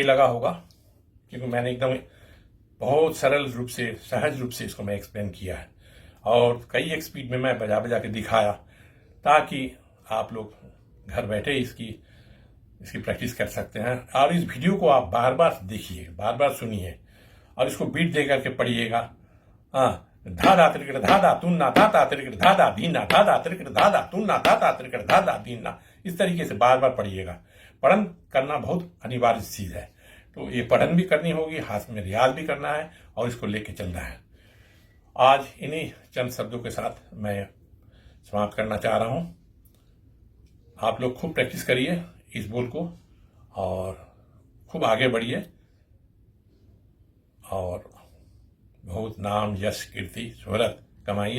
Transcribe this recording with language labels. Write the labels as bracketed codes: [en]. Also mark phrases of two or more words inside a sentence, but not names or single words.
[hi] लगा होगा, क्योंकि मैंने एकदम बहुत सरल रूप से, सहज रूप से इसको मैं एक्सप्लेन किया है और कई एक स्पीड में मैं बजा बजा के दिखाया, ताकि आप लोग घर बैठे इसकी प्रैक्टिस कर सकते हैं। और इस वीडियो को आप बार बार देखिए, बार बार सुनिए और इसको बीट दे करके पढ़िएगा। हाँ, धा धा त्रिकट धा धा तुन्ना धा धा त्रिकट धा धा दीना धा धा त्रिकट धा धा तुन्ना धा धा त्रिकट धा धा दीना, इस तरीके से बार बार पढ़िएगा। पढ़न करना बहुत अनिवार्य चीज है, तो ये पढ़न भी करनी होगी, हाथ में रियाज भी करना है और इसको लेके चलना है। आज इन्हीं चंद शब्दों के साथ मैं समाप्त करना चाह रहा हूं। आप लोग खूब प्रैक्टिस करिए इस बोल को और खूब आगे बढ़िए और बहुत नाम, यश, कीर्ति, शोहरत कमाइए।